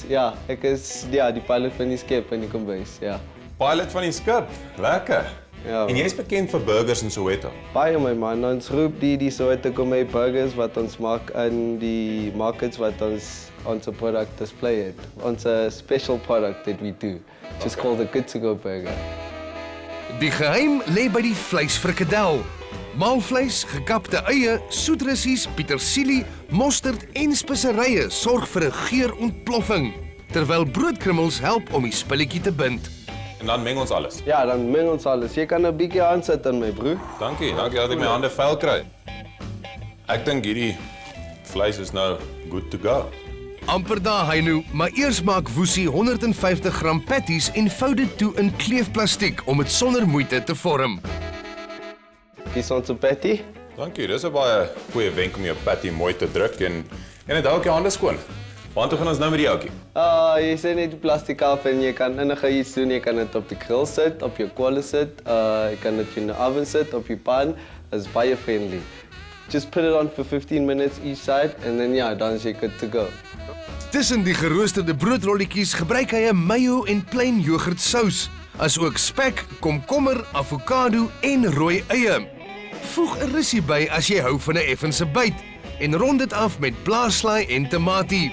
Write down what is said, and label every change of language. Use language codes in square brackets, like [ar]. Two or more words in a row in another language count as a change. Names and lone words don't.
[af] Ja, ek is die pilot van die skip in die kombuis, ja. Pilot van die skip. Lekker. Ja. En jy's bekend vir burgers in Soweto. Baie my man, ons roep die Soweto Gourmet burgers wat ons maak in die markets wat ons product display het. [en] Ons special product that we do, just called the Good To Go burger. [af] Die geheim lê by die vleisfrikadel. Maalvleis, gekapte eie, soetrussies, petersilie, mosterd en speserye sorg vir 'n geurontploffing, terwyl broodkrummels help om die spulletjie te bind. En dan meng ons alles. Ja, dan meng ons alles. Jy kan 'n bietjie aansit in my broer. Dankie dat ek my hande vuil kry. Ek dink hierdie vleis is nou [en] good to go. [af] Amper daar Hainu, maar eers maak Vusi 150 gram patties en vou dit toe in kleefplastiek om dit sonder moeite te vorm. Hier is ons patty. Dankie, dis 'n baie goeie wenk om jou patty mooi te druk en dit hou ook jou hande skoon. Want toe gaan ons nou met die ouetjie. Jy sit net die plastiek af en jy kan enige iets doen. Jy kan dit op die grill sit, op jou kolle sit, jy kan dit in die oven sit, op jou pan. Is baie friendly. [en] Just put it on for 15 minutes each side and then [af] dan is jy [en] good to go. Tussen die geroosterde broodrolletjies gebruik hy 'n mayo en plain yoghurt sous, asook spek, komkommer, avokado en rooi eie. Voeg 'n russie by as jy hou van 'n effense byt en rond dit af met blaarslaai en tamatie.